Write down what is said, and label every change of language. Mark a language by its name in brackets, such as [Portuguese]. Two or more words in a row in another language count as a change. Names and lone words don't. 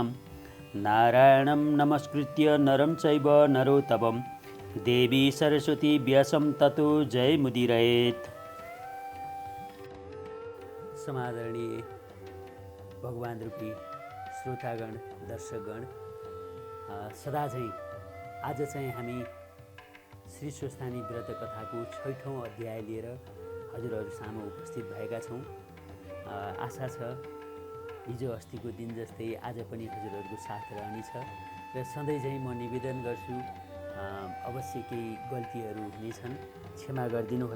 [Sanskrit] नारायणं नमस्कृत्य नरं चैव नरोत्तमं देवी सरस्वती व्यासं ततो जयमुदीरयेत्। [Nepali] समादरणीय भगवान रूपी श्रोतागण दर्शकगण, सदा चाहिँ आज चाहिँ हामी श्री स्वस्थानी व्रत कथाको 6औं अध्याय लिएर हजुरहरू सामु उपस्थित भएका छौँ। आशा छ हिजो अस्तिको दिन जस्तै आज पनि हजुरहरूको साथ रहनेछ र सधैँ चाहिँ म निवेदन गर्छु अवश्य केही गल्तीहरू हुनेछन्, क्षमा गरिदिनुहोला।